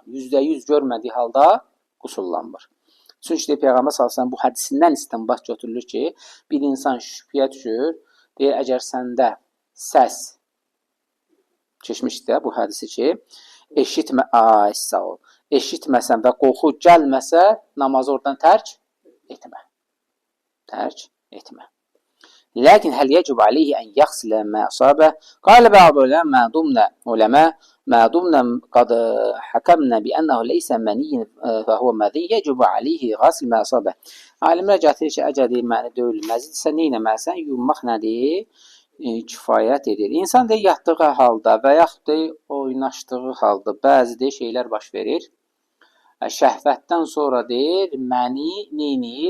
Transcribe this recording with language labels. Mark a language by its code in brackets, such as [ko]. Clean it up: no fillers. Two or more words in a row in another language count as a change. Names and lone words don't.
[az] %100 görmədiyi halda qusullanmır. Çünki Peyğəmbər sallallahu bu hədisindən istinbat götürülür ki, bir insan şübhəyə düşür, deyir, əgər səndə səs keçmişdir bu hədisi ki, eşitməsən və qorxu gəlməsə, namazı oradan tərk etmə. Tərk etmə. [ar] لكن هل يجب عليه أن يغسل ما أصابه؟ قال بعض العلماء ما دمنا قد حكمنا بأنه ليس مني فهو مذي يجب عليه غسل ما أصابه. [az] Alimlər gətirir ki, əgər məni döyülməzdirsə, neynəməlisən? Yummaq nədir? Kifayət edir. İnsan yatdığı halda və yaxud oynaşdığı halda bəzi şeylər baş verir. Şəhvətdən sonra deyir, məni neynir?